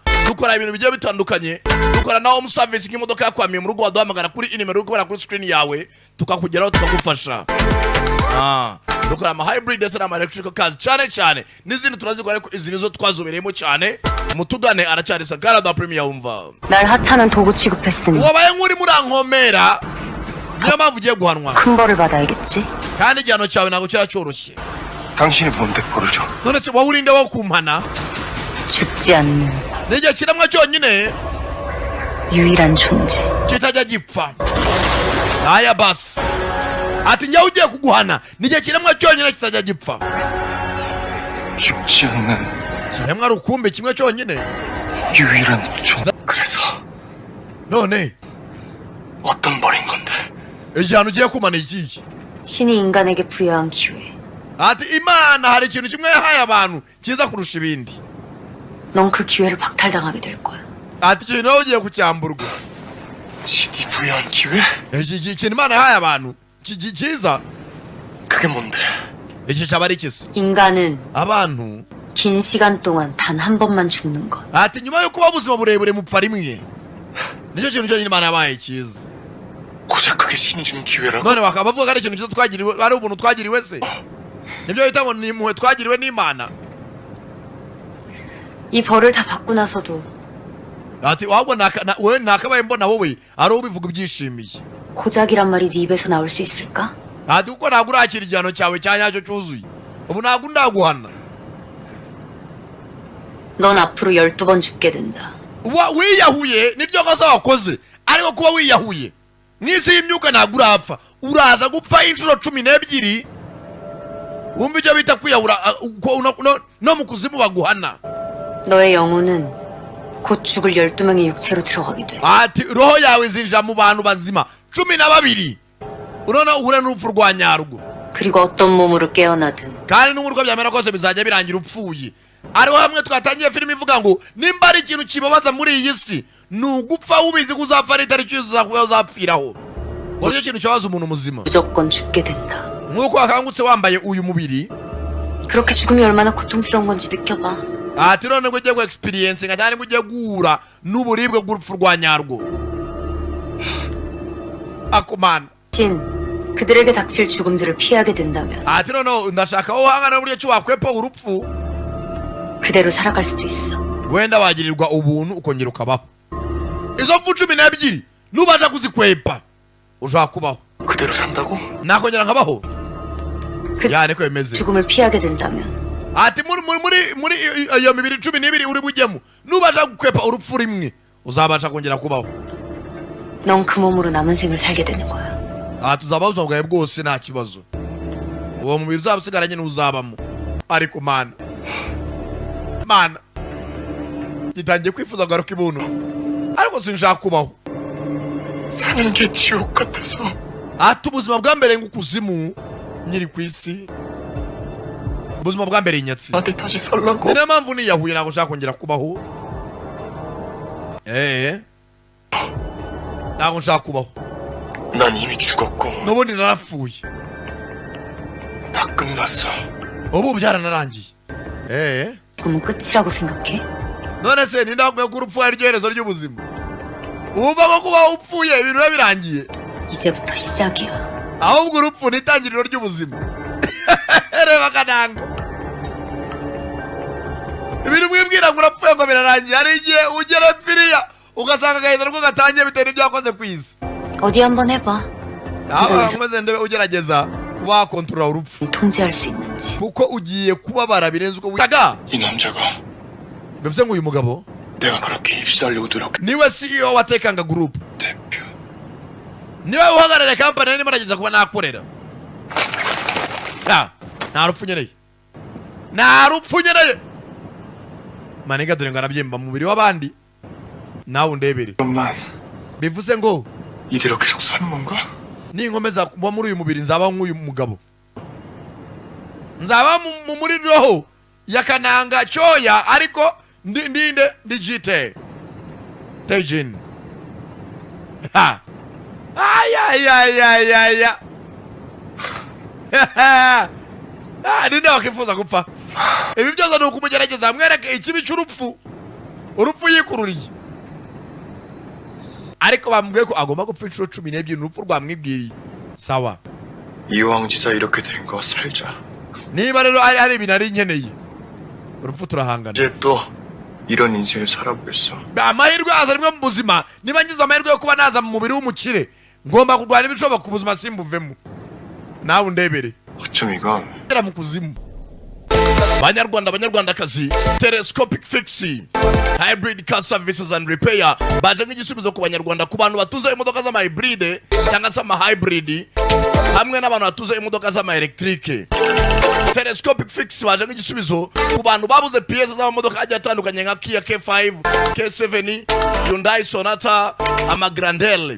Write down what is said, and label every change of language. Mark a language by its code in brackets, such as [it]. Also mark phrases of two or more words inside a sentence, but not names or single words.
[rw] dukora ibintu bigiye bitandukanye, dukora na [en] home service [rw] nk'imodoka yakwamiye mu rugo waduhamagara kuri inimero uri kubona kuri screen yawe tukakugeraho tukagufasha. dukora ama hybrid ndetse n'ama [en] electrical cars [rw] cyane cyane n'izindi turazikora, ariko izi nizo twazobereyemo cyane. mutugane aracyari Sagrada Premier wumva. [ko] 날 하찮은 도구 취급했으니 [rw] wabaye nk'uri murankomera, niyo mpamvu ugiye guhanwa [ko] 큰 벌을 받아야겠지. [rw] kandi igihano cyawe ntabwo cyaracyoroshye. [ko] 당신이 뭔데 벌을 줘? [rw] none se wowe urinde wo kumpana? [ko] 죽지 않는 [rw] n'igihe kiremwa cyonyine [ko] 유일한 존재. [rw] kitajya gipfa. aya basi ati njyewe ugiye kuguhana n'igihe kiremwa cyonyine kitajya gipfa. [ko] 죽지 않는 [rw] kiremwa rukumbi kimwe cyonyine. [ko] 유일한 존재. 그래서 [rw] none [ko] 어떤 벌인 건데? [rw] igihano ugiye kumana ikihe? [ko] 신이 인간에게 부여한 기회. [rw] ati imana hari ikintu kimwe yahaye abantu cyiza kurusha ibindi. [ko] 넌 그 기회를 박탈당하게 될 거야. [rw] ati ikintu nawe ugiye kucyamburwa. [ko] 신이 부여한 기회? [rw] ikintu imana yahaye abantu cyiza, [ko] 그게 뭔데? [rw] iki cyaba ari ikisi. [ko] 인간은 [rw] abantu [ko] 긴 시간 동안 단 한 번만 죽는 것. [rw] ati nyuma yo kuba ubuzima burebure mupfa rimwe, nicyo kintu cyonyine imana yabaye cyiza. [ko] 고작 그게 신이 준 기회라고? [rw] none bakaba bavuga ko ari ikintu cyiza twagiriwe, ari ubuntu twagiriwe se? nibyo bita ngo ni impuhwe twagiriwe n'imana. [ko] 이 벌을 다 받고 나서도 [rw] ati ahubwo wowe nakabaye mbona wowe ari wowe ubivuga ubyishimiye. [ko] 고작이란 말이 네 입에서 나올 수 있을까? [rw] ati kuko ntabwo urakira igihano cyawe cya nyacyo cyuzuye, ubu ntabwo ndaguhana. [ko] 넌 앞으로 12번 죽게 된다. [rw] wiyahuye niryo kosa wakoze, ariko kuba wiyahuye mw'isi y'imyuka ntabwo urapfa, uraza gupfa inshuro 12. wumva icyo bita kwiyahura, no mu kuzimu baguhana. [ko] 너의 영혼은 곧 죽을 12명의 육체로 들어가게 돼. [rw] ati roho yawe izinjira mu bantu bazima 12. urabona uhure n'urupfu rwa nyarwo, [ko] 그리고 어떤 몸으로 깨어나든 [rw] kandi n'uburyo byamera kose bizajya birangira upfuye. ariho hamwe twatangiye filime ivuga ngo nimba ari ikintu kibabaza muri iyi si ni ugupfa ubizi ko uzapfa ari itariki uzapfiraho. ngo nicyo kintu kibabaza umuntu muzima. [ko] 무조건 죽게 된다. [rw] nk'uko wakangutse wambaye uyu mubiri, [ko] 그렇게 죽음이 얼마나 고통스러운 건지 느껴봐. [rw] ati none ngo ugiye gu experience nga cyane ngo ugiye guhura n'uburibwe bw'urupfu rwa nyarwo. akomana [ko] 신, 그들에게 닥칠 죽음들을 피하게 된다면 [rw] ati none ndashaka wowe uhangana n'uburyo ki wakwepa urupfu, [ko] 그대로 살아갈 수도 있어. [rw] wenda wagirirwa ubuntu ukongera ukabaho. izo mfu 12 nubasha kuzikwepa ushaka kubaho, [ko] 그대로 산다고? [rw] nakongera nkabaho. [ko] 그 [rw] 야 niko bimeze [ko] 죽음을 피하게 된다면 [rw] ati muri iyo mibiri 12 uri bujyemo nubasha gukwepa urupfu rimwe uzabasha kongera kubaho. [ko] 넌 그 몸으로 남은 생을 살게 되는 거야. [rw] tuzabaho ubuzima bwawe bwose nta kibazo. uwo mubiri uzaba usigaranye n'uzabamo. ariko mana gitangiye kwifuza garuka ibuntu ariko sinshaka kubaho. [ko] 사는 게 지옥 같아서. [rw] ati ubuzima bwa mbere nk'ukuzimu nyiri ku isi, ubuzima bwa mbere inyatsi. [ko] 나한테 다시 살라고. [rw] niyo mpamvu niyahuye ntabwo nshaka kongera kubaho. ntabwo nshaka kubaho. [ko] 난 이미 죽었고. [rw] n'ubundi narapfuye. [ko] 다 끝났어. [rw] ubu byaranarangiye. [ko] 죽음은 끝이라고 생각해? [rw] none se ni ntabwo ko urupfu ari ryo herezo ry'ubuzima? wumva ko kubaho upfuye ibintu biba birangiye? [ko] 이제부터 시작이야. [rw] ahubwo urupfu ni itangiriro ry'ubuzima. reba kananga ibintu mwibwira ngo urapfuye ngo birarangiye, hari igihe ugera firiya ugasanga agahinda rwo gatangiye bitewe n'ibyo wakoze ku isi. [ko] 어디 한번 해봐. [rw] aho nkomeze ndebe ugerageza kuba wakontorora urupfu [ko] 통제할 수 있는지. [rw] kuko ugiye kubabara birenze uko wiga. [ko] 이 남자가 [rw] bivuze ngo uyu mugabo [ko] 내가 그렇게 입사하려고 노력해. [rw] niwe CEO wa Tekanga Group, [ko] 대표. [rw] niwe uhagarariye kampani nari marageza kuba nakorera. nta rupfu nkeneye, nta rupfu nkeneye. maniga dore ngo arabyimba mu mubiri w'abandi nawe undebere. [ko] 그것만 [rw] bivuze ngo [ko] 이대로 계속 사는 건가? [rw] ninkomeza kuba muri uyu mubiri nzaba nk'uyu mugabo, nzaba muri roho ya Kananga Cyoya ariko ndinde digite Tejin. ninde wakifuza gupfa? ibi byose ni ukumugerageza mwereke ikibi cy'urupfu, urupfu yikururiye. ariko bamubwiye ko agomba gupfa inshuro 12 urupfu rwamwibwiye. sawa, [ko] 이왕지사 이렇게 된 거 살자. [rw] niba rero hari ibintu ari nkeneye, urupfu turahangana. [ko] 이제 또 이런 인생을 살아보겠어. [rw] amahirwe aza rimwe mu buzima. niba ngize amahirwe yo kuba naza mu mubiri w'umukire, ngomba kurwana ibishoboka ku buzima simbuvemo. nawe undebere [ko] 어쩜 이건 [rw] era mu kuzimu. banyarwandakazi, [en] telescopic fixing hybrid car services and repair [rw] baje nk'igisubizo ku banyarwanda, ku bantu batuze imodoka z'ama hybrid cyangwa se ama hybrid, hamwe n'abantu batuze imodoka z'ama electric. [en] telescopic fix [rw] baje nk'igisubizo ku bantu babuze pièces z'amamodoka agiye atandukanye nka Kia K5, K7, Hyundai Sonata, ama Grandel.